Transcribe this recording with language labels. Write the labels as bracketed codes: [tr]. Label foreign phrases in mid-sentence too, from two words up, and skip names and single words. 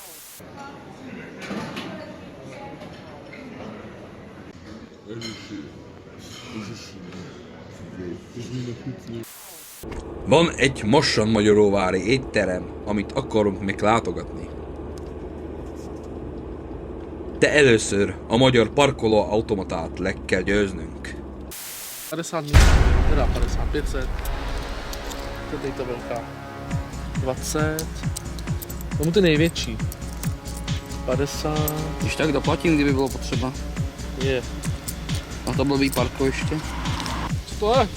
[hu] Van egy Mosson-Magyaróvári étterem, amit akarunk meglátogatni. De először a magyar parkoló automatát le kell győznünk. [cs] 50 míst, teda 50, 500. Tady ta velká. 20. Tomu ty největší. 50. Když tak doplatím, kdyby bylo potřeba. Je. A to blbý parkoviště. Co to je?